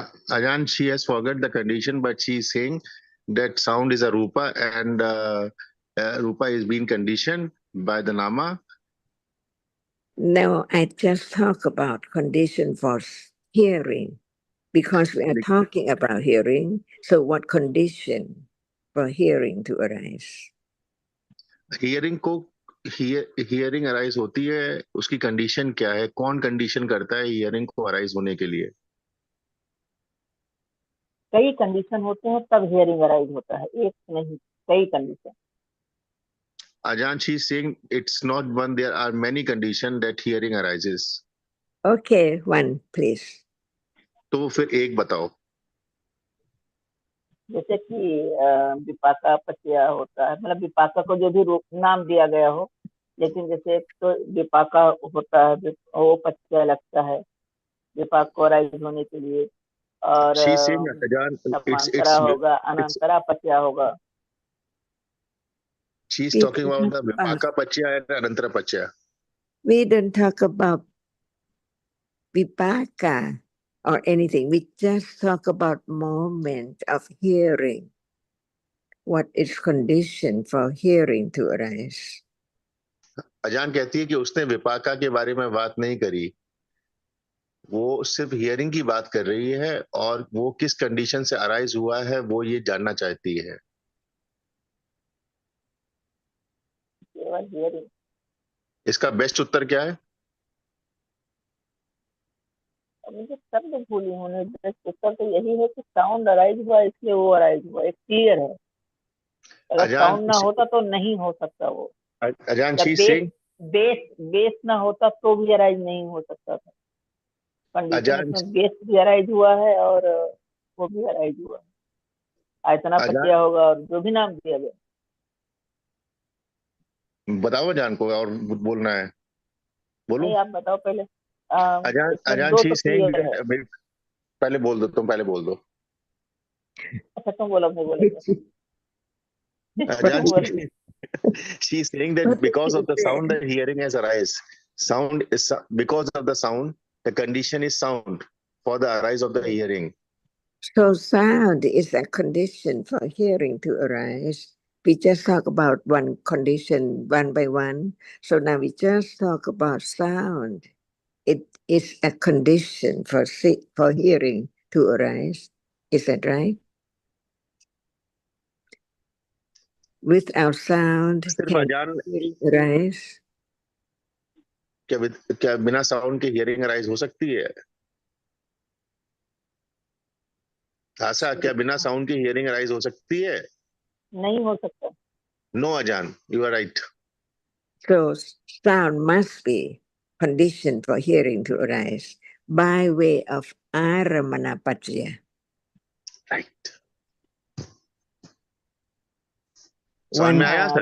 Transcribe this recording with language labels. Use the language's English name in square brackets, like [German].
[English] Ajan, she has forgot the condition, but she is saying that sound is a rupa, and rupa is being conditioned by the nama. No, I just talk about condition for hearing because we are talking about hearing. So what condition for hearing to arise? [Hindi] Hearing को hearing arise होती है, उसकी condition क्या है? कौन condition करता है hearing को arise होने के लिए? कई कंडीशन होते हैं तब हियरिंग अराइज होता है, एक नहीं, कई condition. [English] Ajan, she is saying it's not one, there are many conditions that hearing arises. Okay, one, please. [Hindi] तो फिर एक बताओ. जैसे कि विपाका पचया होता है, मतलब विपाका को जो भी नाम दिया गया हो, लेकिन जैसे एक तो विपाका होता है, वो पचया लगता है विपाक को अराइज होने के लिए, और समांतरा होगा, अनंतरा पचया होगा. [English] She is talking about the vipaka pachya and anantara pachya. We don't talk about vipaka or anything. We just talk about moment of hearing. What is condition for hearing to arise? [Hindi] अजान कहती है कि उसने विपाका के बारे में बात नहीं करी, वो सिर्फ हियरिंग की बात कर रही है, और वो किस कंडीशन से अराइज हुआ है वो ये जानना चाहती है. इसका बेस्ट उत्तर क्या है? मुझे शब्द भूली होने, बेस्ट उत्तर तो यही है कि साउंड अराइज हुआ इसलिए वो अराइज हुआ. एक क्लियर है. अगर साउंड ना होता तो नहीं हो सकता वो. अजान, बेस ना होता तो भी अराइज नहीं हो सकता था. कंडीशन इसमें बेस भी अराइज हुआ है और वो भी अराइज हुआ है. आयतना पचया होगा और जो भी नाम दिया गया. बताओ अजान को, और बोलना है बोलो. नहीं, आप बताओ पहले. अजान दो तो क्लियर है. पहले बोल दो, तुम पहले बोल दो. अच्छा, तुम बोलो, मैं बोलेंगे. [English] Ajan, she is saying that because of the sound, the hearing has arise. Sound is because of the sound, the condition is sound for the arise of the hearing. So sound is a condition for hearing to arise. We just talk about one condition one by one. So now we just talk about sound it is a condition for hearing to arise. Is that right? Without sound, [Hindi] सिर्फ [English] can अजान hearing arise? [Hindi] क्या बिना sound के hearing arise हो सकती है? आशा, क्या बिना साउंड की हियरिंग अराइज हो सकती है? नहीं हो सकता। [English] No अजान, you are right. So sound must be conditioned for hearing to arise by way of aramanapatya. Right. [Hindi] समझ [English] One [Hindi] में आया सर?